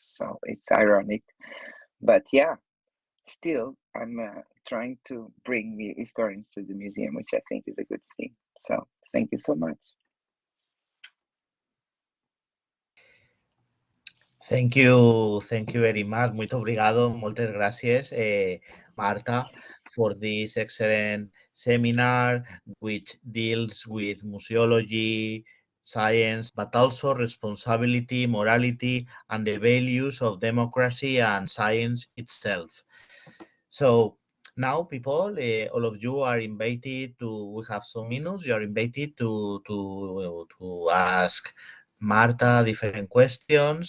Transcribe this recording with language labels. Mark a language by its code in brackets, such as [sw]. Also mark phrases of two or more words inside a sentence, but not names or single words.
[en] So it's ironic, but yeah, still I'm trying to bring historians to the museum, which I think is a good thing. So thank you so much. Thank you very much. [pt] Muito obrigado, [ca] moltes gràcies, Marta, [en] for this excellent seminar, which deals with museology, science, but also responsibility, morality, and the values of democracy and science itself. So now, people, all of you are invited to, we have some minutes, you are invited to ask Marta different questions.